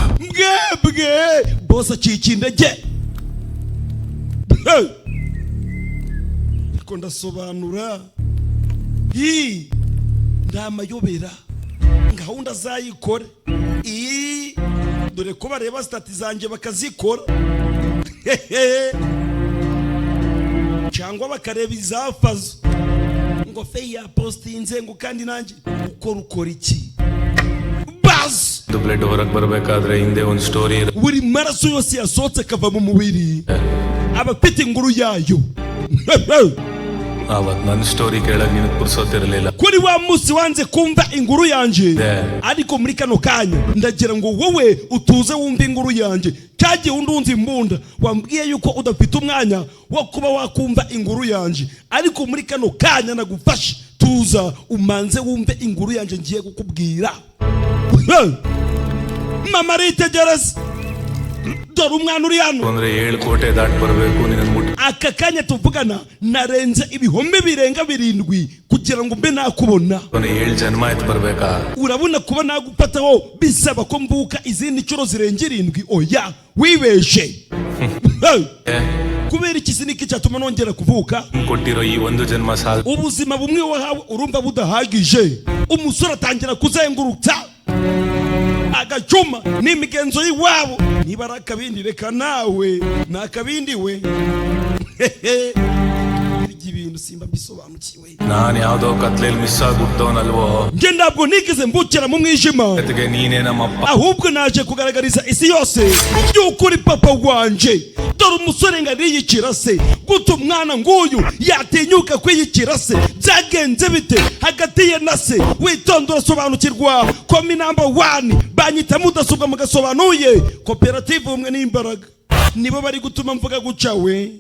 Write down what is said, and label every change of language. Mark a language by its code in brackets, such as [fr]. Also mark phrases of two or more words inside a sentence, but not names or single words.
[rw] bose acika indege ariko ndasobanura ndamayobera gahunda zayikore dore ko bareba stati zanjye bakazikora cyangwa bakareba izafazo ngo fe ya postinze ngo kandi nanjye ukora iki bas [kn] ಬ್ಲಡ್ ಹೊರಗೆ ಬರಬೇಕಾದ್ರೆ ಹಿಂದೆ ಒಂದು ಸ್ಟೋರಿ [rw] buri maraso yose yasohotse akava mu mubiri aba afite inkuru yayo. [kn] ಅವತ್ ನನ್ನ ಸ್ಟೋರಿ ಕೇಳಕ್ ನಿನಗೆ ಪುರ್ಸೋತಿರಲಿಲ್ಲ. [rw] kuri wa munsi wanze kumva inkuru yanje ariko muri kano kanya ndagira ngo wowe utuze wumva inkuru yanje. cyagiye undunze imbunda wambwiye yuko udafite umwanya wo kuba wakumva inkuru yanje ariko muri kano kanya nagufashe tuza umanze wumve inkuru yanje ngiye kukubwira. mama ritegereza dore umwana uri hano [kn] ಅಂದ್ರೆ 7 ಕೋಟೆ ದಾಟ್ ಬರಬೇಕು ನಿನ್ನ ಮುಟ್ಟ. [rw] aka kanya tuvugana narenze ibihome birenga 7 kugira ngo mbe nakubona. [kn] 7 ಜನ್ಮ ಆಯ್ತು ಬರ್ಬೇಕಾ? [rw] urabona kuba nagufataho bisaba ko mbuka izindi ncuro zirenga 7. oya wibeshe. kubera iki siniki cyatuma nongera kuvuka? [kn] ಕೊಟ್ಟಿರೋ ಈ ಒಂದು ಜನ್ಮ ಸಾಲ. [rw] ubuzima bumwe wahawe urumva budahagije. umusore atangira kuzengurutsa agacuma n'imigenzo y'iwabo. niba ari akabindi reka nawe ni akabindi we. ibintu simba bisobanukiwe. [kn] ನಾನು ಯಾವ್ದೋ ಕತ್ಲೇಲಿ ಮಿಸ್ ಆಗ್ಬಿಟ್ಟವನಲ್ವೋ. [rw] nge ntabwo nigeze mbukira mu mwijima, [kn] ಜೊತೆಗೆ ನೀನೇ ನಮ್ಮಪ್ಪ. [rw] ahubwo naje kugaragariza isi yose y'ukuri papa wanje. dore umusore ngo ariyicira se. guta umwana nguyu yatinyuka kwiyicira se byagenze bite hagati ye na se? witonde urasobanukirwa. komi namba 1 banyita mudasobwa mu Agasobanuye koperative umwe n'imbaraga nibo bari gutuma mvuga guca we.